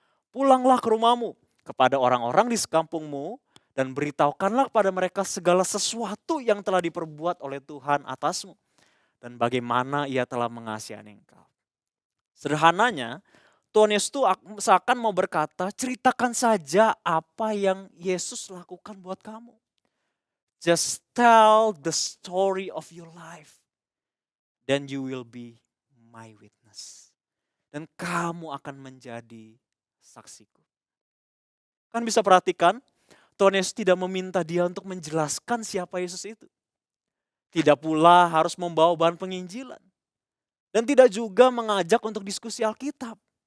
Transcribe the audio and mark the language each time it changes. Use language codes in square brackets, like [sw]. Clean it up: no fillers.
[id] Pulanglah ke rumahmu, kepada orang-orang di sekampungmu, dan beritahukanlah kepada mereka segala sesuatu yang telah diperbuat oleh Tuhan atasmu, dan bagaimana ia telah mengasihi engkau. Sederhananya, Tuhan Yesus itu seakan mau berkata, ceritakan saja apa yang Yesus lakukan buat kamu. [en] Just tell the story of your life. Then you will be my witness. [id] Dan kamu akan menjadi saksiku. Kan bisa perhatikan, Tuhan Yesus tidak meminta dia untuk menjelaskan siapa Yesus itu. Tidak pula harus membawa bahan penginjilan. Dan tidak juga mengajak untuk diskusi Alkitab.